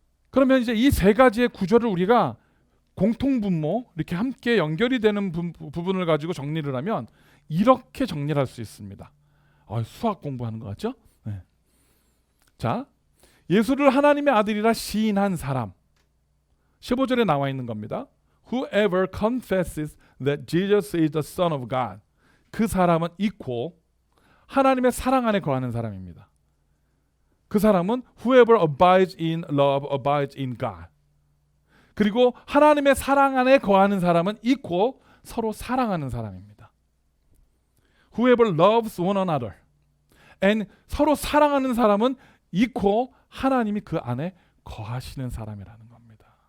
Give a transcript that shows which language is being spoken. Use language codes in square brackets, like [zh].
[ko] 그러면 이제 이 세 가지의 구절을 우리가 공통분모, 이렇게 함께 연결이 되는 부분을 가지고 정리를 하면 이렇게 정리를 할 수 있습니다. 수학 공부하는 것 같죠? 네. 자, 예수를 하나님의 아들이라 시인한 사람, 15절에 나와 있는 겁니다. [en] Whoever confesses that Jesus is the Son of God, [ko] 그 사람은 equal, 하나님의 사랑 안에 거하는 사람입니다. 그 사람은 [en] whoever abides in love abides in God. [ko] 그리고 하나님의 사랑 안에 거하는 사람은 equal, 서로 사랑하는 사람입니다. [en] Whoever loves one another, and [ko] 서로 사랑하는 사람은 equal, 하나님이 그 안에 거하시는 사람이라는 겁니다.